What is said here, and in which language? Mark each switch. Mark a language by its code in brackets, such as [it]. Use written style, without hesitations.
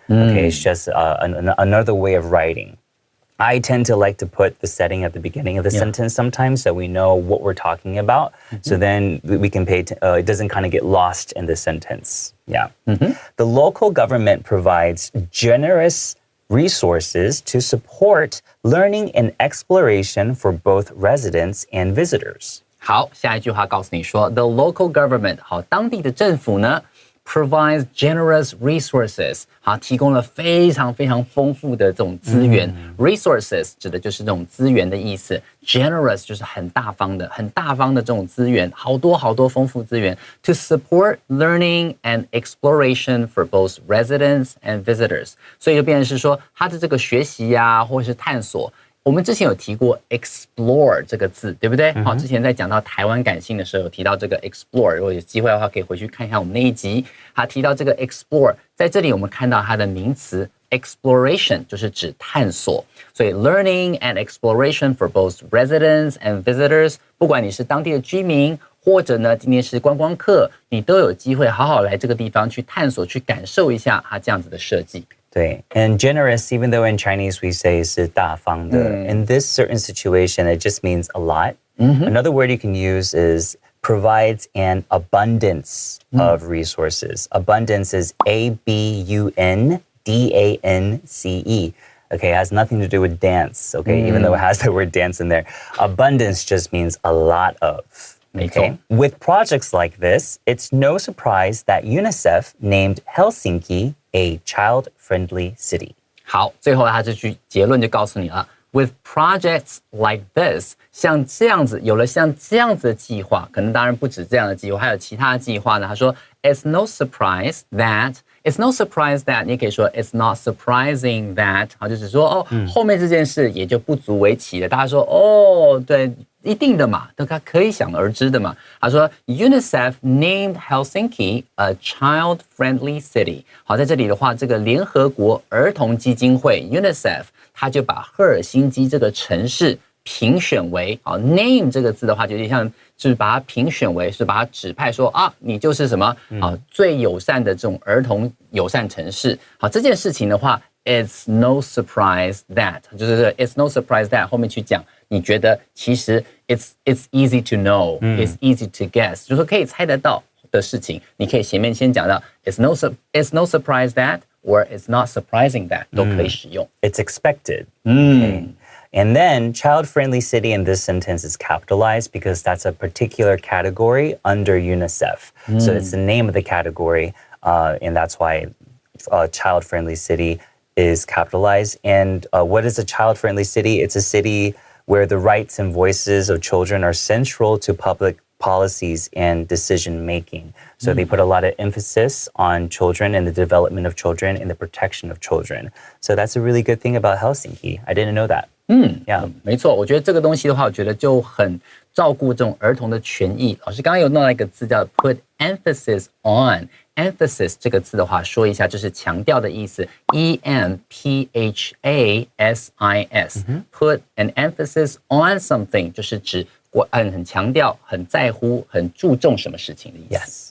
[en] Okay, it's just another way of writing. I tend to like to put the setting at the beginning of the sentence sometimes so we know what we're talking about. So then we can it doesn't kind of get lost in the sentence. Yeah. The local government provides generous resources to support learning and exploration for both residents and visitors. [zh] 好，下一句话告诉你说 ， [en] the local government [zh] 好，当地的政府呢 [en] provides generous resources [zh] 好，提供了非常非常丰富的这种资源。 resources 指的就是这种资源的意思 ，generous 就是很大方的这种资源，好多好多丰富资源。 [en] To support learning and exploration for both residents and visitors， [zh] 所以就变成是说，它的这个学习呀，或者是探索。我们之前有提过 explore 这个字，对不对？好，之前在讲到台湾感性的时候，有提到这个 explore。如果有机会的话，可以回去看一下我们那一集。他提到这个 explore， 在这里我们看到它的名词 exploration， 就是指探索。所以 [en] learning and exploration for both residents and visitors， [zh] 不管你是当地的居民，或者呢今天是观光客，你都有机会好好来这个地方去探索、去感受一下它这样子的设计。 [en] 对 and generous, even though in Chinese we say [zh] 是大方的, [en] in this certain situation, it just means a lot. Another word you can use is provides an abundance of resources. Abundance is ABUNDANCE. Okay, it has nothing to do with dance, okay, even though it has the word dance in there. Abundance just means a lot of. [zh] 没错。 [en] Okay. With projects like this, it's no surprise that UNICEF named Helsinki a child-friendly city. [zh] 好，最后他这句结论就告诉你了。 [en] With projects like this， [zh] 像这样子，有了像这样子的计划，可能当然不止这样的计划，还有其他的计划呢。他说 ， [en] It's no surprise that， [zh] 你也可以说 [en] It's not surprising that， [zh] 好，就是说后面这件事也就不足为奇了。大家说对，一定的嘛，大家可以想而知的嘛。他说 [en] UNICEF named Helsinki a child-friendly city。 [zh] 好，在这里的话，这个联合国儿童基金会 UNICEF。他就把赫尔辛基这个城市评选为name 这个字的话，就有点像就是把它评选为，是把它指派说你就是什么最友善的这种儿童友善城市。好，这件事情的话 ， [en] it's no surprise that， [zh] 就是 it's no surprise that 后面去讲，你觉得其实 [en] it's easy to know，it's easy to guess， [zh] 就是说可以猜得到的事情，你可以前面先讲到 it's no surprise that。 [en] Or it's not surprising that [zh] 都可以使用。 [en] It's expected. Okay. And then child-friendly city in this sentence is capitalized because that's a particular category under UNICEF. So it's the name of the category, and that's why child-friendly city is capitalized. And what is a child-friendly city? It's a city where the rights and voices of children are central to public policies and decision making. So they put a lot of emphasis on children and the development of children and the protection of children. So that's a really good thing about Helsinki. I didn't know that. Yeah. [zh] 没错，我觉得这个东西的话，我觉得就很照顾这种儿童的权益。老师刚刚有弄到一个字叫 [en] put emphasis on。 [zh] emphasis 这个字的话，说一下就是强调的意思 ，emphasis， [en] put an emphasis on something [zh] 就是指很强调、很在乎、很注重什么事情的意思。